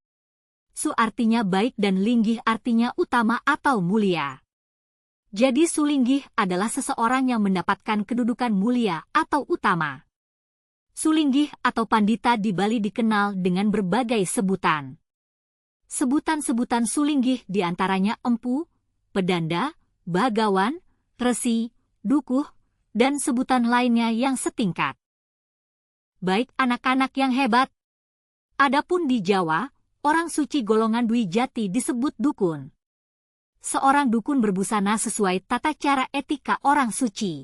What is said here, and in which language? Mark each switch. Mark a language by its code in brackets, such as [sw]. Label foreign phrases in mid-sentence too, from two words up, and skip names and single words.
[id] Su artinya baik dan Linggih artinya utama atau mulia. Jadi Sulinggih adalah seseorang yang mendapatkan kedudukan mulia atau utama. Sulinggih atau Pandita di Bali dikenal dengan berbagai sebutan. Sebutan-sebutan Sulinggih diantaranya empu, pedanda, bagawan, resi, dukuh, dan sebutan lainnya yang setingkat. Baik anak-anak yang hebat. Adapun di Jawa, orang suci golongan Dwi Jati disebut dukun. Seorang dukun berbusana sesuai tata cara etika orang suci.